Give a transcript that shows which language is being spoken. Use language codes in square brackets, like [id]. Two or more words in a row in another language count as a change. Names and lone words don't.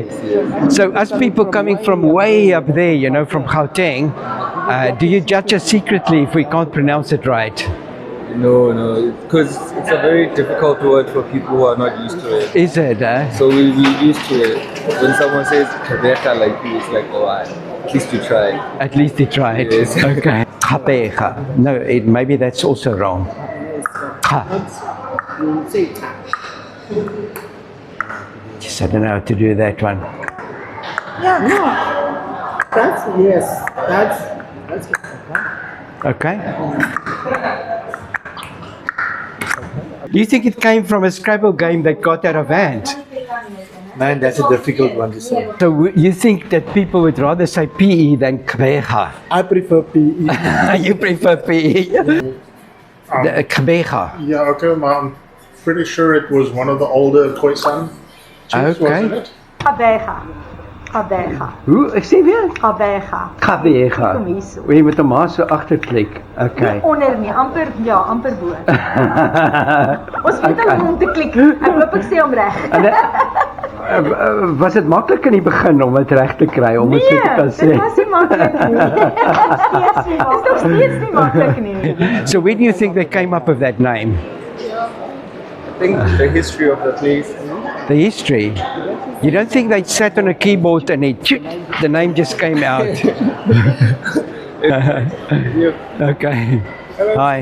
[en] So us people coming from way up there, you know, from Gauteng, do you judge us secretly if we can't pronounce it right? No, because it's a very difficult word for people who are not used to it. Is it? So we used to it. When someone says Gqeberha like you, it's like, oh, at least you tried. At least you tried. Yes. Okay. Kheh-beh-gah. No, maybe that's also wrong. Kha. Just I don't know how to do that one. That's yes. That's Okay. Do you think it came from a Scrable game that got out of hand? Man, that's a difficult one to say. So you think that people would rather say PE than Gqeberha? I prefer PE. You prefer PE? The Gqeberha. Yeah, okay, I'm pretty sure it was one of the older Khoisan chiefs, wasn't it? Kheh-beh-gah. Kheh-beh-gah. [af] Hoe? Ek sê weer? Kheh-beh-gah. Gqeberha. Kom hier so. Jy moet hom maar so agterklik. [en] Okay. [af] Onder nie, amper amper bo. Ons moet hom om te klik. Ek hoop ek sê hom reg. Was dit maklik in die begin om dit reg te kry om dit so te kan sê? Dit was nie maklik nie. Dit is nog steeds nie maklik nie. [en] So where do you think they came up with that name? I think the history of the place. The history? You don't think they sat on a keyboard and the name just came out? Okay. Hi.